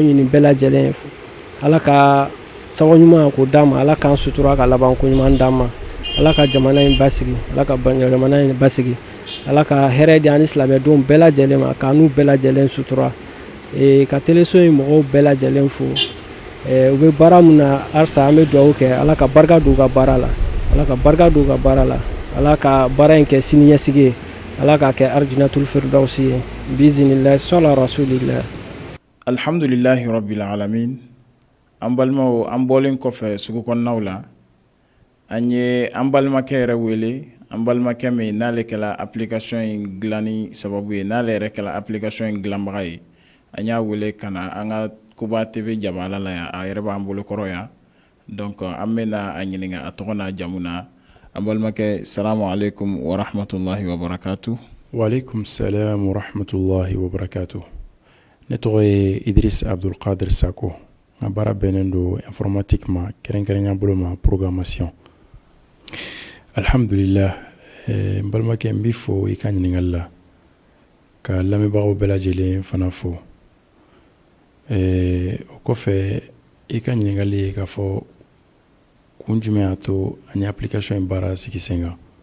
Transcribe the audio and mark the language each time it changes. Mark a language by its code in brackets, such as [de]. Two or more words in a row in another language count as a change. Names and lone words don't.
[bm] ɲini bɛɛ lajɛlen ala ka sago ɲuman k'o d'a ma ala k'an sutura ka laban ko ɲuman d'a ma ala ka jamana in basigi ala ka jamana in basigi ala ka hɛrɛ di an ni silamɛdenw bɛɛ lajɛlen ma k'an n'u bɛɛ lajɛlen sutura ka teleso in mɔgɔw bɛɛ lajɛlen fo u bɛ baara min na halisa an bɛ dugawu kɛ ala ka barika don u ka baara la ala ka baara in kɛ sini ɲɛsigi ye ala k'a kɛ [ar] جنة الفردوس [bm] ye [ar] بإذن الله صلى رسول الله الحمد لله رب العالمين [bm] an balimaw an bɔlen kɔfɛ sugu kɔnɔnaw la an ye an balimakɛ yɛrɛ wele an balimakɛ min n'ale kɛla application in dilanni sababu ye n'ale yɛrɛ kɛla application in dilanbaga ye an y'a wele ka na an ka Koba TV jabala la yan a yɛrɛ b'an bolo kɔrɔ yan donc an bɛna a ɲininka a tɔgɔ n'a jamu na an balimakɛ [ar] سلام عليكم ورحمة الله وبركاته. وعليكم السلام ورحمة الله وبركاته. [bm] Ne tɔgɔ ye Idris Abdul Qadir Sako n ka baara bɛnnen don informatique ma kɛrɛnkɛrɛnya bolo ma programmation. Alhamdulillah n balimakɛ n b'i fo i ka ɲininkali la ka lamɛnbagaw bɛɛ lajɛlen fana fo o kɔfɛ i ka ɲininkali ye k'a fɔ kun jumɛn y'a to an ye application in baara sigi sen kan